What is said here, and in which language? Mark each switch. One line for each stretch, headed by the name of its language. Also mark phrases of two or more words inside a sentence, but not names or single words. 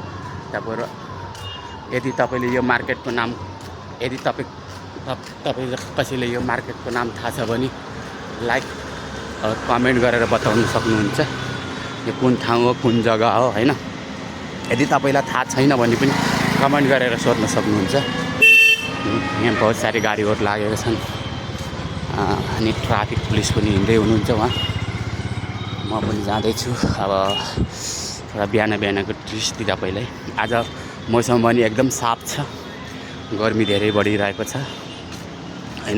Nepali: तपाईहरु यदि तपाईले यो मार्केटको नाम तपाईले कसैले यो मार्केटको नाम थाहा छ भने लाइक और कमेन्ट गरेर बताउन सक्नुहुन्छ यो कुन ठाउँ हो, कुन जग्गा हो हैन। यदि तपाईलाई थाहा छैन भने पनि कमेन्ट गरेर सोध्न सक्नुहुन्छ। यहाँ
Hindi: बहुत सारी
Nepali: गाडीहरु लागेका छन् अनि ट्राफिक पुलिस पनि हिँड्दै हुनुहुन्छ वहाँ। म पनि जाँदैछु। अब थोडा बिहान बिहानको दृष्टि तपाईलाई। आज मौसम पनि एकदम साफ छ, गर्मी धेरै बढिरहेको छ हैन।